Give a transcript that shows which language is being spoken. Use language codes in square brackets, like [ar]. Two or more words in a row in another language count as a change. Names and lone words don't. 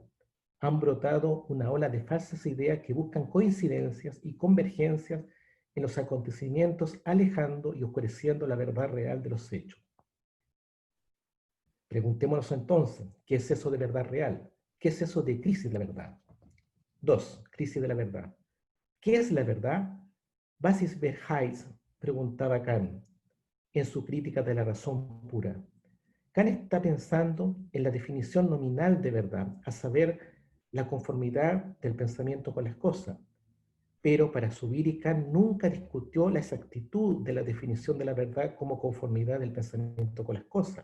[es] Han brotado una ola de falsas ideas que buscan coincidencias y convergencias en los acontecimientos, alejando y oscureciendo la verdad real de los hechos. Preguntémonos entonces, ¿qué es eso de verdad real? ¿Qué es eso de crisis de la verdad? 2. Crisis de la verdad. ¿Qué es la verdad? [de] Was ist Wahrheit? [es] Preguntaba Kant en su crítica de la razón pura. Kant está pensando en la definición nominal de verdad, a saber, la conformidad del pensamiento con las cosas. Pero para Zubiri, Kant nunca discutió la exactitud de la definición de la verdad como conformidad del pensamiento con las cosas.